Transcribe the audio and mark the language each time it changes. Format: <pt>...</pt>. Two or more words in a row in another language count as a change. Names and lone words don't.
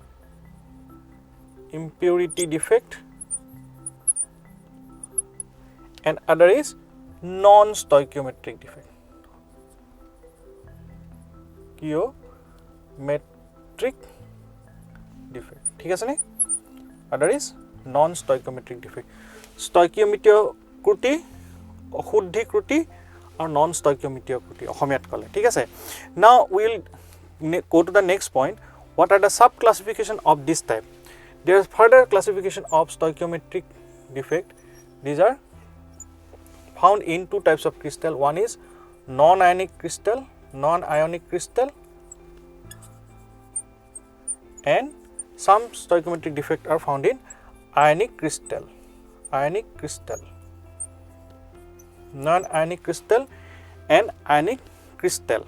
<en>And other is non-stoichiometric defect. Stoichiometric defect.</en> <as>ঠিক আছে নে?</as> <en>Other is non-stoichiometric defect.</en> <as>Stoichiometric ত্ৰুটি, অশুদ্ধি ত্ৰুটি আৰু non-stoichiometric ত্ৰুটি অসমীয়াত ক'লে ঠিক আছে.</as> <en>Now we will go to the next point. What are the sub classification of this type? There is further classification of stoichiometric defect. These are found in two types of crystal. One is non-ionic crystal, and some stoichiometric defect are found in ionic crystal, non-ionic crystal and ionic crystal.</en>